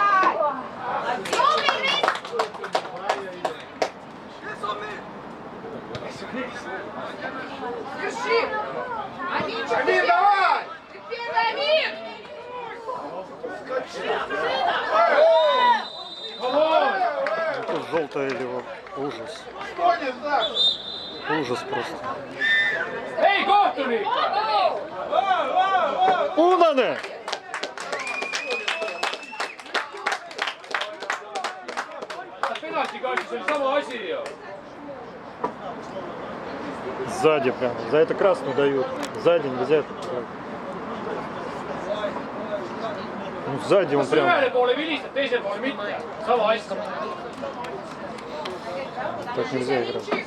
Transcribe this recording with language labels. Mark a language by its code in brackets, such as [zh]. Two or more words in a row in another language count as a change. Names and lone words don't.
[ru] Держи! Амин, Амин, давай! ты первый, Амин! Это желтая или вот ужас. Что не так? Ужас просто. [et] Ei kohtunik! Punane! Penaltikastis oli sama asi ju. [ru] Сзади прям. За это красную дают. Сзади нельзя. Ну сзади он [et] Kas [ru] прям. [et] ühele poole vilistad, teisele poole mitte? Sama asja. [ru] Так нельзя играть.